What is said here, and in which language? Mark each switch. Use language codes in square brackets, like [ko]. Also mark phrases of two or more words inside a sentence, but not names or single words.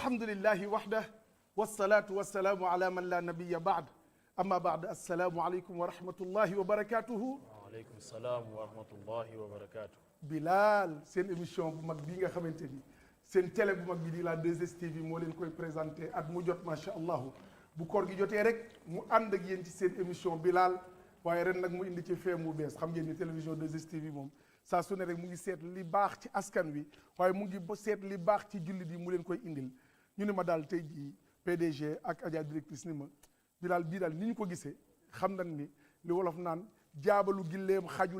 [ar] الحمد لله وحده والصلاة والسلام على من لا نبي بعده أما بعد السلام عليكم ورحمة الله وبركاته. وعليكم السلام ورحمة الله وبركاته. [wo] Bilal seen émission bu mag bii nga xamante ni seen télé bu mag bi di la 2STV moo leen koy présenté at mu jot [ar] ما شاء الله [wo] bu koor gi jotee rek mu ànd ak yéen ci seen émission Bilal waaye ren nag mu indi ci feem bu bees xam ngeen ni télévision 2STV moom saa su ne rek mu ngi seet li baax ci askan wi waaye mu ngi seet li baax ci jullit yi mu leen koy indil ñu ne ma daal tey jii PDG ak Adja directrice ni ma Bilal bii daal ni ñu ko gisee xam nañ ni li wolof naan jaabalu gilleem xajul